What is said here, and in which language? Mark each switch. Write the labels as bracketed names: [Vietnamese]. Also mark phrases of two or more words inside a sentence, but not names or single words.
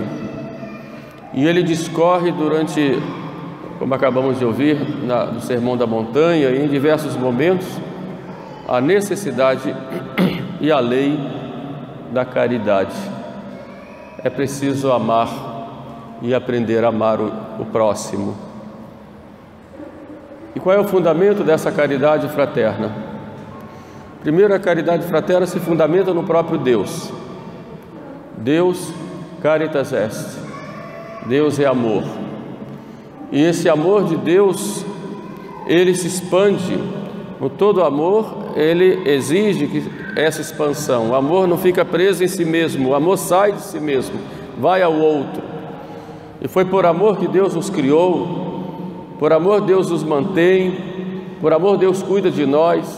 [Portuguese] E ele discorre durante, como acabamos de ouvir no Sermão da Montanha, e em diversos momentos, a necessidade e a lei da caridade. É preciso amar e aprender a amar o próximo. E qual é o fundamento dessa caridade fraterna? Primeiro, a caridade fraterna se fundamenta no próprio Deus. [Latin] Deus caritas est. [Portuguese] Deus é amor. E esse amor de Deus, ele se expande. No todo amor, ele exige que essa expansão. O amor não fica preso em si mesmo, o amor sai de si mesmo, vai ao outro. E foi por amor que Deus nos criou, por amor Deus nos mantém, por amor Deus cuida de nós.